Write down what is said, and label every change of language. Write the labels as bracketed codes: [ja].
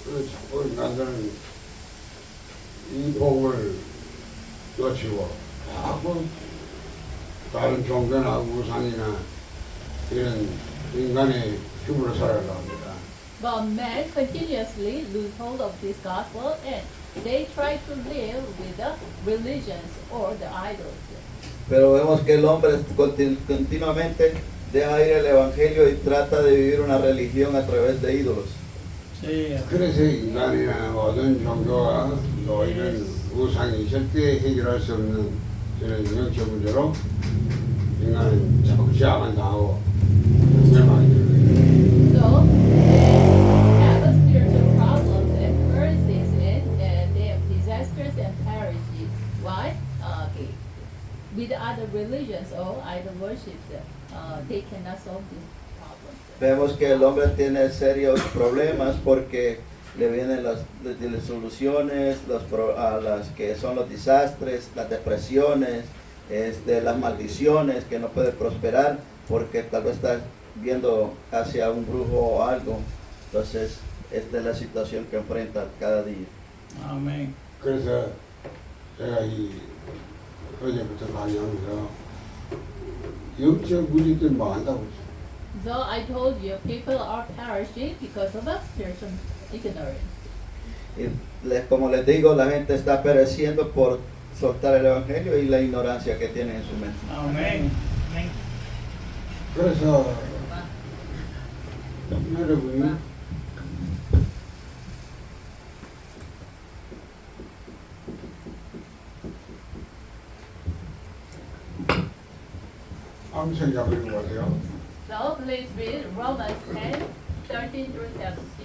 [ko] 자꾸 인간들은 이 복을 놓치고 자꾸 다른 종교나 우상이나 이런 인간의 힘으로 살아가려 합니다. [en] But men continuously lose hold of this gospel, and they try to live with the religions or the idols. [es] Pero vemos que el hombre continuamente deja ir el evangelio y trata de vivir una religión a través de ídolos. [ko] 그래서 인간이나 모든 종교와 또 이런 우상이 절대 해결할 수 없는 이런 영적 문제로 인간은 자꾸 제약을 당하고 멸망이 되는 거예요. [en] So they have a spiritual problems and curses, and they have disasters and perish. Why? With other religions or idol worship, they cannot solve this problem. [es] Vemos que el hombre tiene serios problemas porque le vienen las soluciones, las que son los desastres, las depresiones, las maldiciones, que no puede prosperar porque tal vez está viendo hacia un brujo o algo. Entonces, esta es la situación que enfrenta cada día. [ko] 아멘. 그래서 제가 이 어제부터 강의하면서 영적 문제들 많다고 했어요. [en] So I told you, people are perishing because of a spiritual ignorance. [es] Y como les digo, la gente está pereciendo por soltar el evangelio y la ignorancia que tienen en su mente. [ko] 아멘. 그래서 여러분이 아무 생각 안 해보고 하세요. [en] So please read Romans 10, 13 through 17.